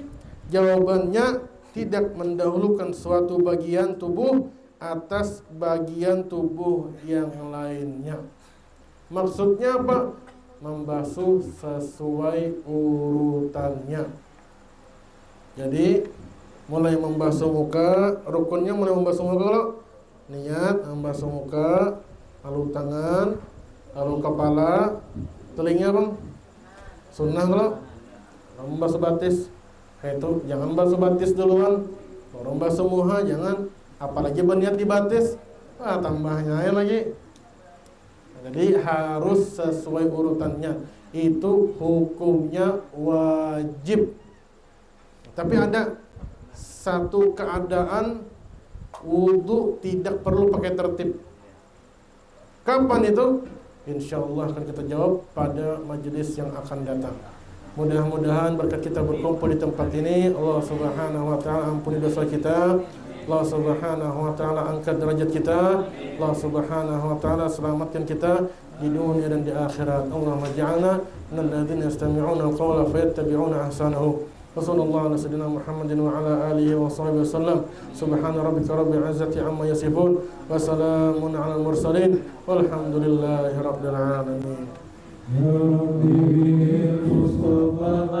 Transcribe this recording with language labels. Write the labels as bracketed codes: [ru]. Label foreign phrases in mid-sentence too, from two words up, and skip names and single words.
[id] Jawabannya tidak mendahulukan suatu bagian tubuh atas bagian tubuh yang lainnya. Maksudnya apa? Membasuh sesuai urutannya. Jadi mulai membasuh muka, rukunnya mulai membasuh muka kalau niat membasuh muka, lalu tangan, lalu kepala, telinga bang, sunnah kalau membasuh batis. Itu jangan basuh batis duluan, baru basuh muha, jangan. Apalagi berniat di batis, tambahnya lagi. Jadi harus sesuai urutannya. Itu hukumnya wajib. Tapi ada satu keadaan wudu tidak perlu pakai tertib. Kapan itu? [ar] إن شاء الله [id] akan kita jawab pada majelis yang akan datang. Mudah-mudahan berkat kita berkumpul di tempat ini, Allah [ar] سبحانه وتعالى [id] ampuni dosa kita. Allah [ar] سبحانه وتعالى [id] angkat derajat kita. Allah [ar] سبحانه وتعالى [id] selamatkan kita di dunia dan di akhirat. [ar] اللهم اجعلنا من الذين يستمعون القول فيتبعون أحسنه. وصلى الله على سيدنا محمد وعلى آله وصحبه وسلم. سبحان ربك رب العزة عما يصفون وسلام على المرسلين والحمد لله رب العالمين. يا رب مصطفى